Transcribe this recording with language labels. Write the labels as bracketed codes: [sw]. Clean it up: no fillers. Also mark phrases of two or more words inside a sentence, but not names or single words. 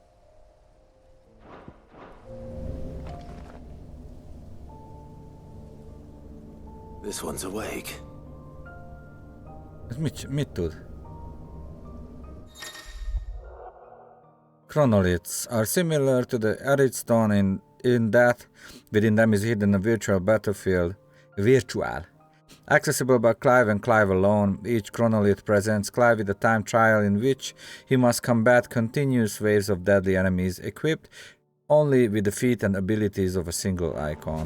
[en] This one's awake. [hu] Ez mit tud? [en] Chronoliths are similar to the arid stone in that within them is hidden a virtual battlefield. Accessible by Clive and Clive alone, each chronolith presents Clive with a time trial in which he must combat continuous waves of deadly enemies, equipped only with the feat and abilities of a single icon.